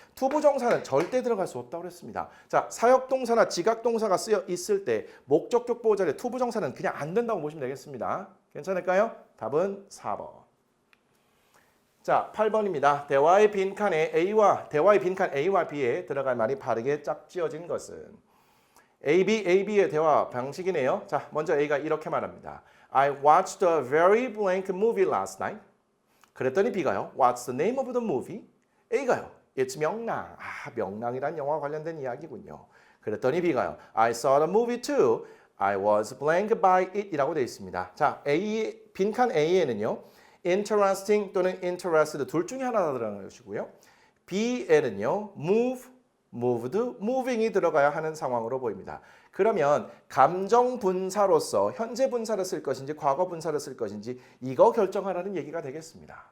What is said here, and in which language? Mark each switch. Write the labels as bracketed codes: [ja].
[ko] 투부정사는 절대 들어갈 수 없다고 그랬습니다. 자, 사역동사나 지각동사가 쓰여 있을 때 목적격 보호 자리에 투부정사는 그냥 안 된다고 보시면 되겠습니다. 괜찮을까요? 답은 4번. 자, 8번입니다. 대화의 빈칸 A와 B에 들어갈 말이 바르게 짝지어진 것은 AB의 대화 방식이네요. 자, 먼저 A가 이렇게 말합니다. [en] I watched a very blank movie last night. [ko] 그랬더니 B가요. [en] What's the name of the movie? A가요. It's 명랑. [ko] 명랑이란 영화 관련된 이야기군요. 그랬더니 B가요. [en] I saw the movie too. I was blank by it [ko] 이라고 되어 있습니다. 자, 빈칸 A에는요. interesting 또는 interested 둘 중에 하나가 들어가는 것이고요. B에는요. moved, moving이 들어가야 하는 상황으로 보입니다. 그러면 감정 분사로서 현재 분사를 쓸 것인지 과거 분사를 쓸 것인지 이거 결정하라는 얘기가 되겠습니다.